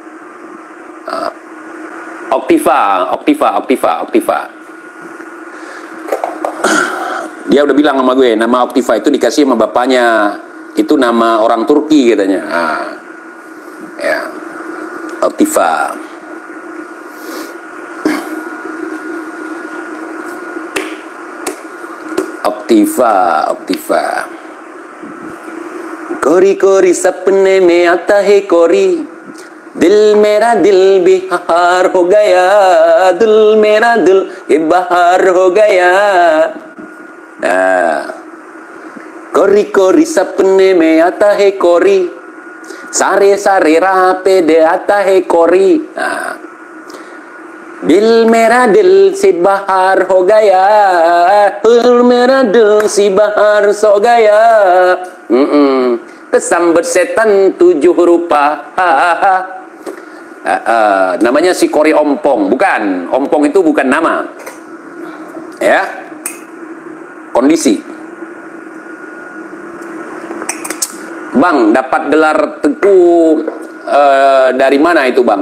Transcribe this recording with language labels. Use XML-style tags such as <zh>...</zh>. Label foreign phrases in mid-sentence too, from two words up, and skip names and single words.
<id>Oktiva. Dia udah bilang sama gue, nama Oktiva itu dikasih sama bapaknya. Itu nama orang Turki katanya. Ya. Oktiva.</id> <hi>कोरी कोरी सपने में आता है कोरी दिल मेरा दिल बेहार हो गया दिल मेरा दिल बेहार हो गया कोरी कोरी सपने में आता है कोरी सारे सारे राह पे दे आता है कोरी दिल मेरा दिल से बाहर हो गया दिल मेरा दिल से बाहर सो गया</hi> <id>Kesambet setan 7 rupa. Namanya si Kori Ompong. Bukan, Ompong itu bukan nama. Ya, kondisi. Bang, dapat gelar Teku dari mana itu bang?</id>